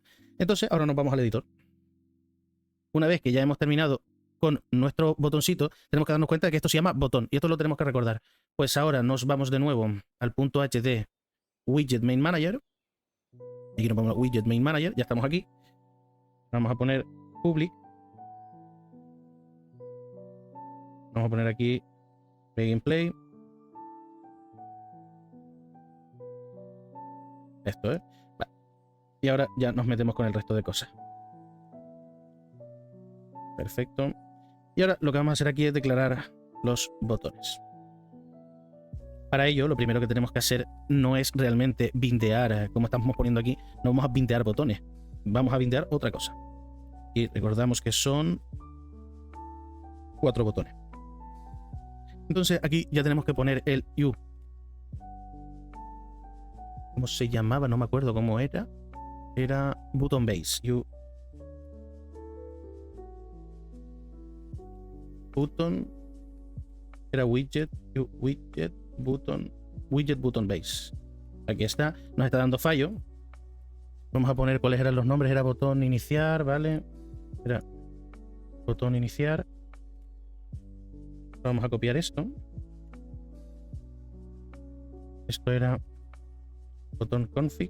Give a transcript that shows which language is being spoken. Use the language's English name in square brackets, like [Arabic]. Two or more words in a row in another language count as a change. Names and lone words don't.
[Spanish] Entonces, ahora nos vamos al editor. Una vez que ya hemos terminado con nuestro botoncito, tenemos que darnos cuenta de que esto se llama botón. Y esto lo tenemos que recordar. Pues ahora nos vamos de nuevo al punto H de [English] widget main manager. [Spanish] Aquí nos vamos a [English] widget main manager, [Spanish] ya estamos aquí. Vamos a poner public. Vamos a poner aquí [English] play and play. [Spanish] Esto, ¿eh? Vale. Y ahora ya nos metemos con el resto de cosas. Perfecto. Y ahora lo que vamos a hacer aquí es declarar los botones. Para ello, lo primero que tenemos que hacer no es realmente bindear, como estamos poniendo aquí, no vamos a bindear botones, vamos a bindear otra cosa. Y recordamos que son 4 botones. Entonces aquí ya tenemos que poner el U. ¿Cómo se llamaba? No me acuerdo cómo era. Era [English] button base. [Spanish] U. Button. Era widget. U, widget. [English] Button, widget button base. [Spanish] Aquí está, nos está dando fallo. Vamos a poner cuáles eran los nombres. Era botón iniciar, ¿vale? Era botón iniciar. Vamos a copiar esto. Esto era botón config.